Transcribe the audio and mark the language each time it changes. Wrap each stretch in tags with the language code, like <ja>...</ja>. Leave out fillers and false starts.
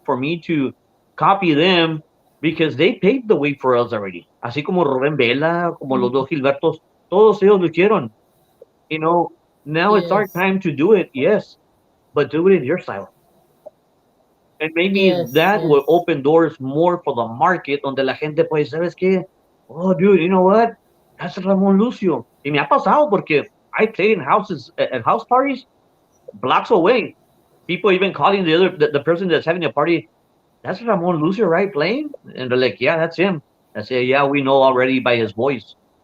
<en>for me to copy them because they paved the way for us already.</en> <es>Así como Rubén Vela, como los dos Gilbertos, todos ellos lo hicieron.</es> <en>You know, now it's our Yes. time to do it, yes, but do it in your style. And maybe Yes. that will Yes. open doors more for the market</en> <es>donde la gente puede, ¿sabes qué?</es> <en>Oh, dude, you know what? That's Ramon Lucio.</en> <es>Y me ha pasado porque</es> <en>I played in houses, at house parties, blocks away. People even calling the person that's having a party, that's Ramon Lucio, right? Playing? And they're like, yeah, that's him. I say, yeah, we know already by his voice.</en>